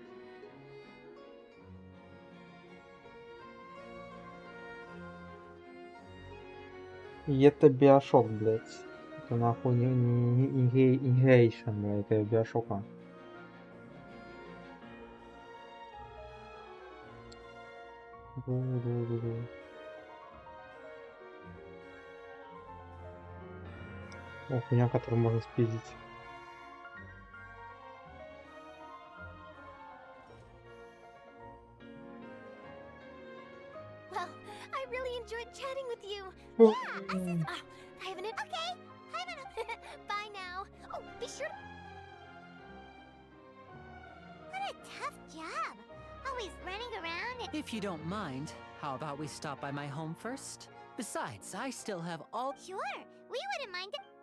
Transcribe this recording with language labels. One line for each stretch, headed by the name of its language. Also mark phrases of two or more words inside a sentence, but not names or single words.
Russian: И это Биошок, блядь. Это нахуй не Гейшин, блядь, это Биошока. Ду-ду-ду-ду. О, хуйня, которую можно спиздить.
English: Well, I really enjoyed chatting with you. О, I have an okay. Bye now. Oh, be sure. What a tough job. Always running around and If you don't mind, how about we stop by my home first? Besides, I still have all. sure, we wouldn't mind it.